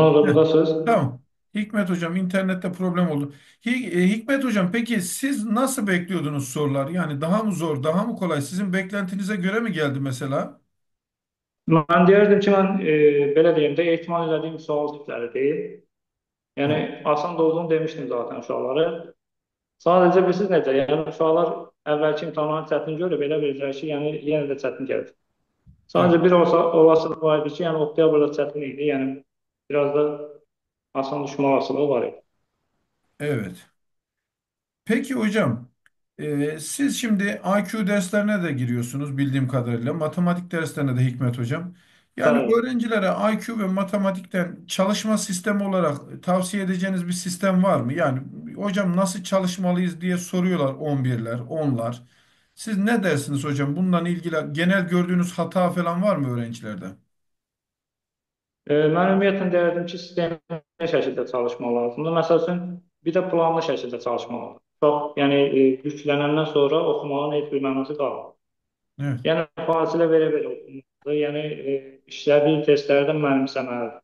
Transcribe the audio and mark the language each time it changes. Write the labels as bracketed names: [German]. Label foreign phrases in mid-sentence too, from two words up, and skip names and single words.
[Turkish] evet. o da Heh, buradasınız. tamam. Hikmet hocam internette problem oldu. Hikmet hocam peki siz nasıl bekliyordunuz sorular? Yani daha mı zor, daha mı kolay? Sizin beklentinize göre mi geldi mesela? [Azerbaijani] Mən deyərdim ki, mən belə deyim də, ehtimal elədiyim sual tipləri deyil. Yəni, [Turkish] Evet. [Azerbaijani] asan da olduğunu demişdim zaten uşaqları. Sadəcə bilirsiniz necə, yəni uşaqlar əvvəlki imtahanları çətin görüb, elə bilirlər ki, yəni yenə də çətin gəlir. [Turkish] Evet. [Azerbaijani] Sadəcə bir olasılıq var idi ki, yəni oktyabrda çətin idi, yəni biraz da asan düşmə olasılığı var idi. [Turkish] Evet. Peki hocam, siz şimdi IQ derslerine de giriyorsunuz bildiğim kadarıyla. Matematik derslerine de Hikmet hocam. Yani [Azerbaijani] Bəli. [Turkish] öğrencilere IQ ve matematikten çalışma sistemi olarak tavsiye edeceğiniz bir sistem var mı? Yani hocam nasıl çalışmalıyız diye soruyorlar 11'ler, 10'lar. Siz ne dersiniz hocam? Bununla ilgili genel gördüğünüz hata falan var mı öğrencilerde? [Azerbaijani] Mən ümumiyyətlə deyərdim ki, sistemli şəkildə çalışmaq lazımdır. Məsəl üçün, bir də planlı şəkildə çalışmaq lazımdır. Çox, yəni yüklənəndən sonra oxumağın heç bir mənası qalmır. [Turkish] Evet, [Azerbaijani] Yəni fasilə verə-verə oxunmalıdır. Yəni işlədiyi testlərdən mənimsəməlidir.